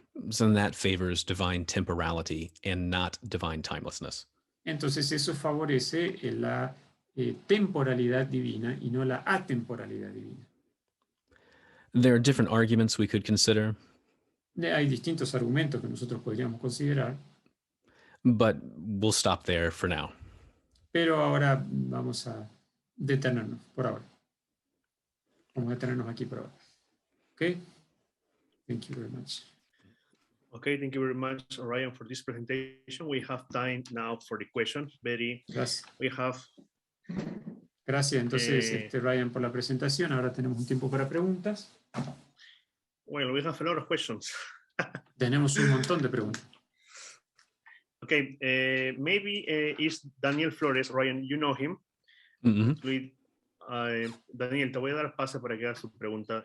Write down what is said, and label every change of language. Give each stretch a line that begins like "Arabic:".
English: So that favors divine temporality and not divine timelessness.
Spanish: Entonces eso favorece la temporalidad divina y no la atemporalidad divina.
English: There are different arguments we could consider,
Spanish: Hay distintos argumentos que nosotros podríamos considerar,
English: but we'll stop there for now.
Spanish: pero ahora vamos a detenernos por ahora. Vamos a detenernos aquí por ahora.
English: Okay? Thank you very much. Okay, thank you very much, Ryan, for this presentation. We have time now for the question.
Spanish: Gracias.
English: We have...
Spanish: Gracias, entonces, Ryan, por la presentación. Ahora tenemos un tiempo para preguntas.
English: Well, we have a lot of questions.
Spanish: Tenemos un montón de preguntas.
English: Okay, maybe it's Daniel Flores. Ryan, you know him. Mm-hmm.
Spanish: Daniel, te voy a dar pase para que hagas su pregunta.